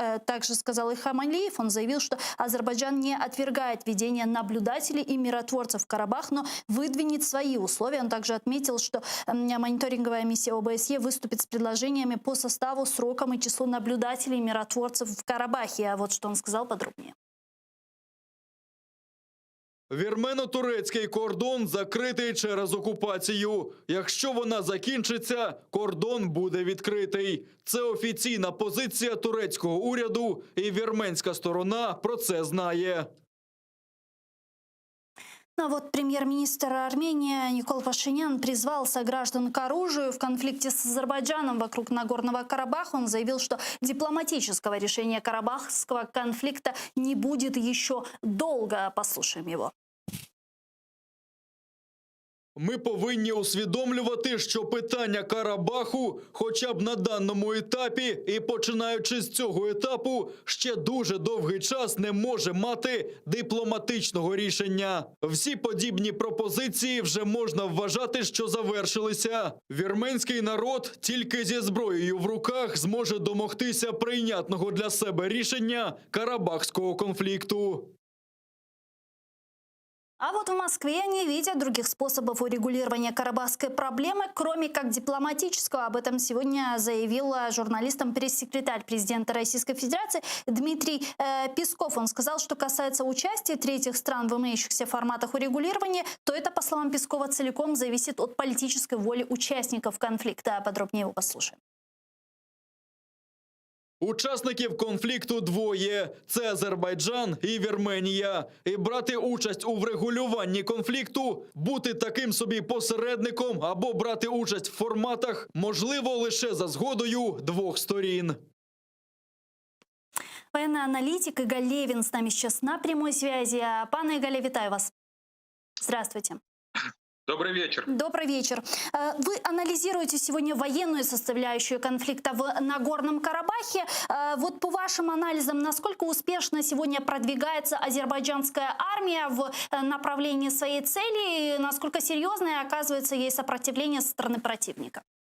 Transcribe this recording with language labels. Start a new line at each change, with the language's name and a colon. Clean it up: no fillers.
Russian: Также сказал Ильхам Алиев. Он заявил, что Азербайджан не отвергает введение наблюдателей и миротворцев в Карабах, но выдвинет свои условия. Он также отметил, что мониторинговая миссия ОБСЕ выступит с предложениями по составу, срокам и числу наблюдателей и миротворцев в Карабахе. А вот что он сказал подробнее.
Ukrainian: Вірмено-турецький кордон закритий через окупацію. Якщо вона закінчиться, кордон буде відкритий. Це офіційна позиція турецького уряду, і вірменська сторона про це знає.
Russian: А вот премьер-министр Армении Никол Пашинян призвал сограждан к оружию в конфликте с Азербайджаном вокруг Нагорного Карабаха. Он заявил, что дипломатического решения карабахского конфликта не будет еще долго. Послушаем его.
Ukrainian: Ми повинні усвідомлювати, що питання Карабаху, хоча б на даному етапі, і починаючи з цього етапу, ще дуже довгий час не може мати дипломатичного рішення. Всі подібні пропозиції вже можна вважати, що завершилися. Вірменський народ тільки зі зброєю в руках зможе домогтися прийнятного для себе рішення карабахського конфлікту.
Russian: А вот в Москве не видят других способов урегулирования карабахской проблемы, кроме как дипломатического. Об этом сегодня заявил журналистам пресс-секретарь президента Российской Федерации Дмитрий Песков. Он сказал, что касается участия третьих стран в имеющихся форматах урегулирования, то это, по словам Пескова, целиком зависит от политической воли участников конфликта. Подробнее его послушаем.
Ukrainian: Учасників конфлікту двоє – це Азербайджан і Вірменія. І брати участь у врегулюванні конфлікту, бути таким собі посередником або брати участь в форматах можливо лише за згодою двох сторін.
Russian: Военный аналитик Игаль Левин с нами сейчас на прямой связи.
Ukrainian: Пане Игале, витаю вас.
Russian: Здравствуйте. Добрый вечер. Добрый вечер. Вы анализируете сегодня военную составляющую конфликта в Нагорном Карабахе. Вот по вашим анализам, насколько успешно сегодня продвигается азербайджанская армия в направлении своей цели и насколько серьезное оказывается ей сопротивление со стороны противника?